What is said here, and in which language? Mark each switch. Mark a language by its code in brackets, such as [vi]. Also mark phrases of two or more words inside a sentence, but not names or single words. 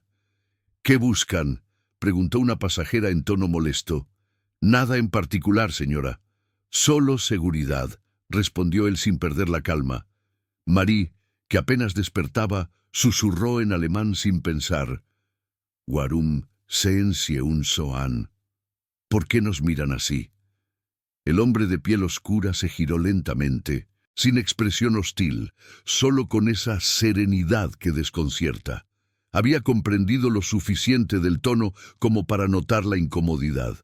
[es] «¿Qué buscan?», preguntó una pasajera en tono molesto. «Nada en particular, señora. Solo seguridad», respondió él sin perder la calma. Marie, que apenas despertaba, susurró en alemán sin pensar. [de] «Warum sehen Sie uns so an?» [es] ¿Por qué nos miran así? El hombre de piel oscura se giró lentamente, sin expresión hostil, solo con esa serenidad que desconcierta. Había comprendido lo suficiente del tono como para notar la incomodidad.